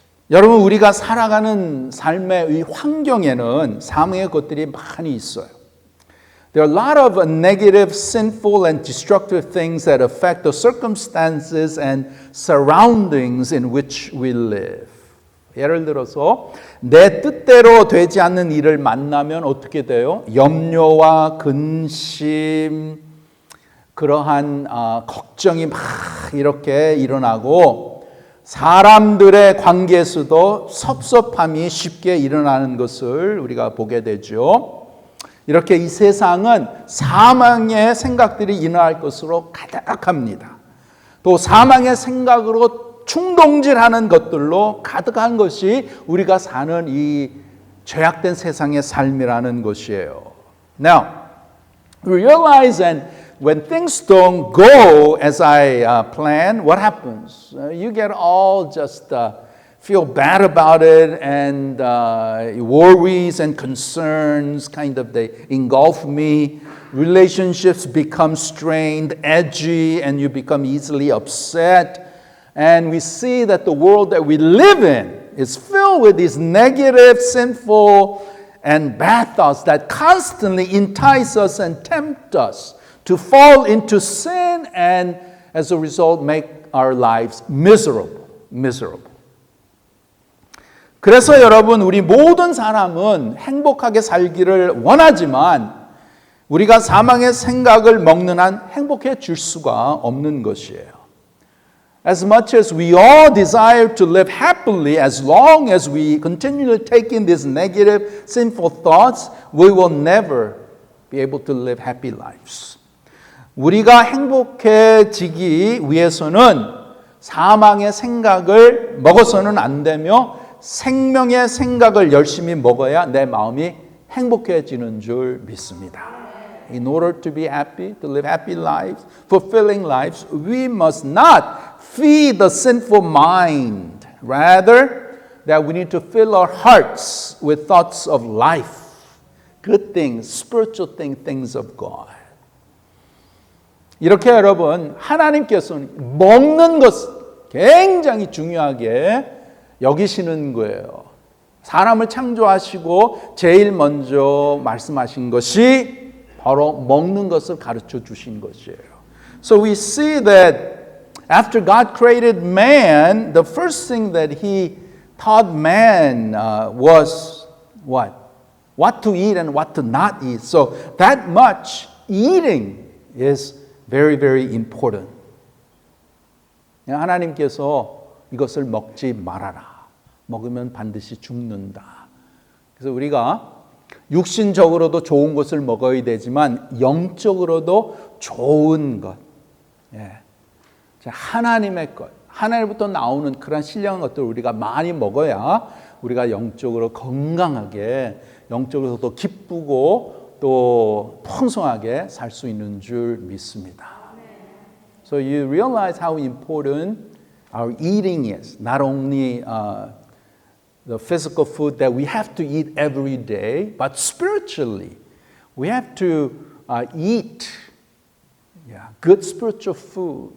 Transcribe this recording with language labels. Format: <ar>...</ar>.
<ko>여러분, 우리가 살아가는 삶의 이 환경에는 사망의 것들이 많이 있어요.</ko> <en>There are a lot of negative, sinful, and destructive things that affect the circumstances and surroundings in which we live.</en> <ko>예를 들어서 내 뜻대로 되지 않는 일을 만나면 어떻게 돼요? 염려와 근심, 그러한 걱정이 막 이렇게 일어나고 사람들의 관계에서도 섭섭함이 쉽게 일어나는 것을 우리가 보게 되죠. 이렇게 이 세상은 사망의 생각들이 일어날 것으로 가득합니다. 또 사망의 생각으로 충동질하는 것들로 가득한 것이 우리가 사는 이 죄악된 세상의 삶이라는 것이에요.</ko> <en>Now, we realize that when things don't go as I plan, what happens? You get all just feel bad about it, and worries and concerns kind of they engulf me. Relationships become strained, edgy, and you become easily upset. And we see that the world that we live in is filled with these negative, sinful, and bad thoughts that constantly entice us and tempt us to fall into sin, and as a result make our lives miserable.</en> <ko>그래서 여러분, 우리 모든 사람은 행복하게 살기를 원하지만 우리가 사망의 생각을 먹는 한 행복해질 수가 없는 것이에요.</ko> <en>As much as we all desire to live happily, as long as we continually take in these negative, sinful thoughts, we will never be able to live happy lives.</en> <ko>우리가 행복해지기 위해서는 사망의 생각을 먹어서는 안 되며 생명의 생각을 열심히 먹어야 내 마음이 행복해지는 줄 믿습니다.</ko> <en>In order to be happy, to live happy lives, fulfilling lives, we must not feed the sinful mind. Rather, that we need to fill our hearts with thoughts of life, good things, spiritual things, things of God.</en> <ko>이렇게 여러분, 하나님께서는 먹는 것 굉장히 중요하게 여기시는 거예요. 사람을 창조하시고 제일 먼저 말씀하신 것이 바로 먹는 것을 가르쳐 주신 것이에요.</ko> <en>So we see that after God created man, the first thing that he taught man was what? What to eat and what to not eat. So that much eating is very, very important.</en> <ko>하나님께서 이것을 먹지 말아라. 먹으면 반드시 죽는다. 그래서 우리가 육신적으로도 좋은 것을 먹어야 되지만 영적으로도 좋은 것. 하나님의 것. 하나님부터 나오는 그런 신령한 것들을 우리가 많이 먹어야 우리가 영적으로 건강하게, 영적으로도 기쁘고 또 풍성하게 살 수 있는 줄 믿습니다.</ko> <en>So you realize how important our eating is. Not only the physical food that we have to eat every day, but spiritually, we have to eat good spiritual food.</en>